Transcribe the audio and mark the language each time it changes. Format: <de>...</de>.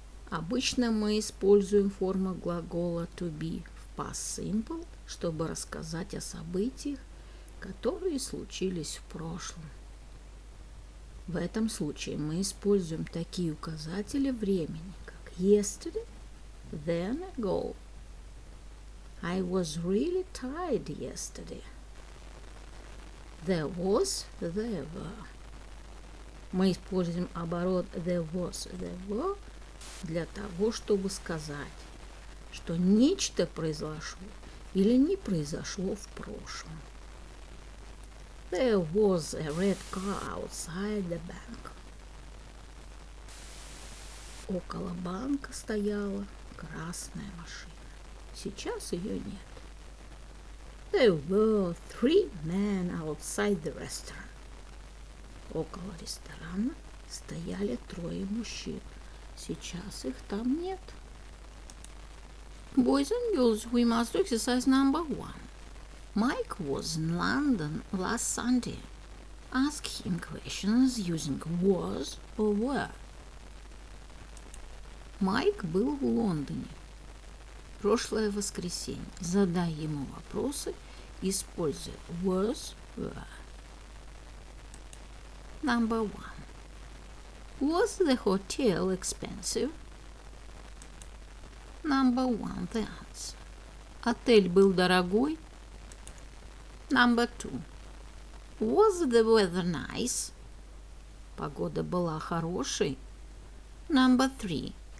<ru>Обычно мы используем форму глагола to be в past simple, чтобы рассказать о событиях, которые случились в прошлом. В этом случае мы используем такие указатели времени, как yesterday, then ago.</ru> <en>I was really tired yesterday. There was, there were.</en> <ru>Мы используем оборот there was, there were для того, чтобы сказать, что нечто произошло или не произошло в прошлом.</ru> <en>There was a red car outside the bank.</en> <ru>Около банка стояла красная машина. Сейчас ее нет.</ru> <en>There were 3 men outside the restaurant.</en> <ru>Около ресторана стояли 3 мужчин. Сейчас их там нет.</ru> <en>Boys and girls, we must do exercise number 1. Mike was in London last Sunday. Ask him questions using was or were.</en> <ru>Майк был в Лондоне прошлое воскресенье. Задай ему вопросы, используя was, were.</ru> <en>Number 1. Was the hotel expensive? Number 1, the answer.</en> <ru>Отель был дорогой?</ru> <en>Number 2. Was the weather nice?</en> <ru>Погода была хорошей?</ru> <en>Number 3.</en>